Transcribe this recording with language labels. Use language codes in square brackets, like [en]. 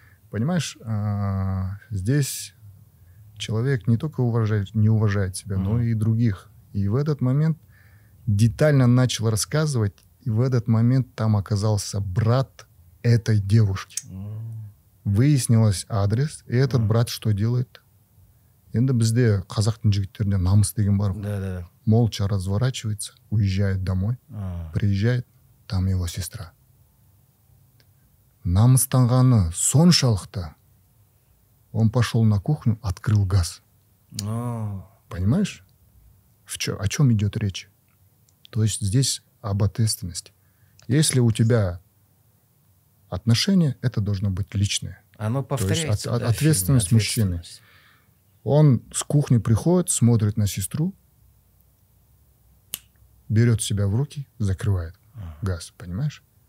[ru] Понимаешь, здесь человек не только не уважает себя, но и других. И в этот момент детально начал рассказывать, и в этот момент там оказался брат этой девушки. Выяснилось адрес, и этот брат что делает? [kk] Енді бізде қазақтың жігіттерінде намыс деген бар. [ru] Молча разворачивается, уезжает домой, приезжает, там его сестра. [kk] Намыстанғаны соншалықты, [ru] он пошел на кухню, открыл газ. Понимаешь? О чем идет речь? То есть здесь об ответственности. Если у тебя отношения, это должно быть личное. Оно повторяется. То есть ответственность мужчины. Он с кухни приходит, смотрит на сестру, берет себя в руки, закрывает газ. Понимаешь?